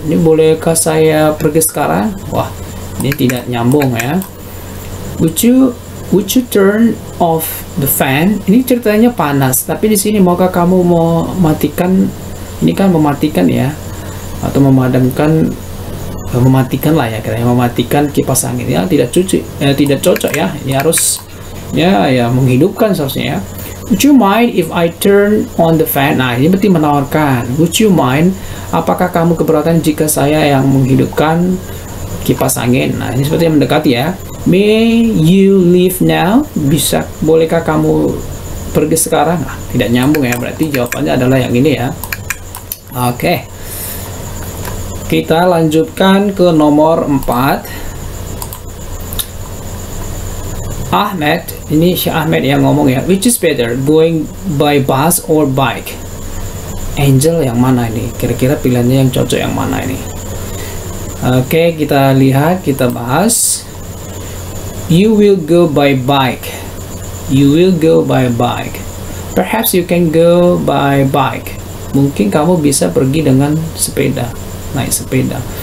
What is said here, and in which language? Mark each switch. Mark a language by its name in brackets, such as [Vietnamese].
[Indonesian] Ini bolehkah saya pergi sekarang? Wah, ini tidak nyambung ya. [English] Would you turn off the fan? [Indonesian] Ini ceritanya panas, tapi di sini maukah kamu mau matikan? Ini kan mematikan ya, atau memadamkan, mematikan lah ya, katanya mematikan kipas angin ya. Tidak cocok ya. Ini harus ya menghidupkan seharusnya ya. [English] Would you mind if I turn on the fan? [Indonesian] Nah, ini berarti menawarkan. [English] Would you mind? [Indonesian] Apakah kamu keberatan jika saya yang menghidupkan kipas angin? Nah, ini seperti yang mendekati ya. [English] May you leave now? [Indonesian] Bolehkah kamu pergi sekarang? Nah, tidak nyambung ya. Berarti jawabannya adalah yang ini ya. Oke. Kita lanjutkan ke nomor 4. Ahmed, ini Syekh Ahmed yang ngomong ya. [English] Which is better, going by bus or bike? [Indonesian] Angel yang mana ini? Kira-kira pilihannya yang cocok yang mana ini? Oke, kita lihat, kita bahas. [English] You will go by bike. You will go by bike. Perhaps you can go by bike. [Indonesian] Mungkin kamu bisa pergi dengan sepeda, naik sepeda.